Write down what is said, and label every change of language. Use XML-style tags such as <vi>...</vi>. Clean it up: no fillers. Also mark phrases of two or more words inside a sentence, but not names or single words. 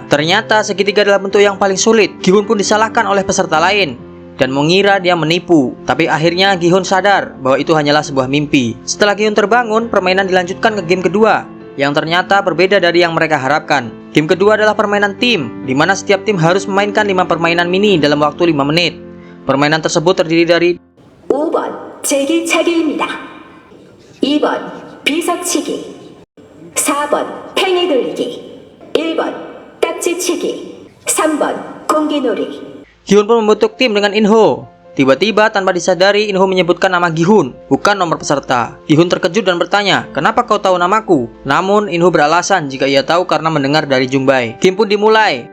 <id>Ternyata segitiga adalah bentuk yang paling sulit. Gi-hun pun disalahkan oleh peserta lain dan mengira dia menipu. Tapi akhirnya Gi-hun sadar bahwa itu hanyalah sebuah mimpi. Setelah Gi-hun terbangun, permainan dilanjutkan ke game kedua yang ternyata berbeda dari yang mereka harapkan. Game kedua adalah permainan tim, di mana setiap tim harus memainkan 5 permainan mini dalam waktu 5 menit. Permainan tersebut terdiri dari</id> <ko>5번 제기차기입니다. 2번 비석치기, 4번 팽이 돌리기, 1번 딱지치기, 3번 공기놀이.</ko> <id>Gi-hun pun membentuk tim dengan Inho. Tiba-tiba tanpa disadari, Inho menyebutkan nama Gi-hun, bukan nomor peserta. Gi-hun terkejut dan bertanya, "Kenapa kau tahu namaku?" Namun Inho beralasan jika ia tahu karena mendengar dari Jungbae. Game pun dimulai.</id>